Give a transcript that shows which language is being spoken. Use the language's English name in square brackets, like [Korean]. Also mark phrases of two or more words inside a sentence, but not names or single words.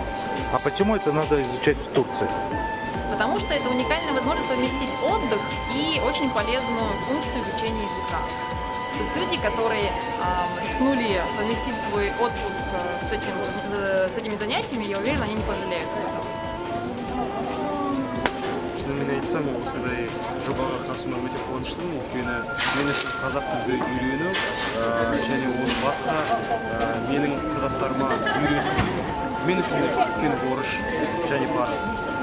[Russian] А почему это надо изучать в Турции? Потому что это уникальная возможность совместить отдых и очень полезную функцию изучения языка. То есть люди, которые рискнули совместить свой отпуск с этими занятиями, я уверена, они не пожалеют об этом. [Kazakh] Шынымен айтсам, осындай жобаға қатысуыма өте қуаныштымын, өйткені мен үшін қазақ тілді үйрену және оны басқа менің құрдастарыма үйрету мен үшін үлкен борыш және парыз.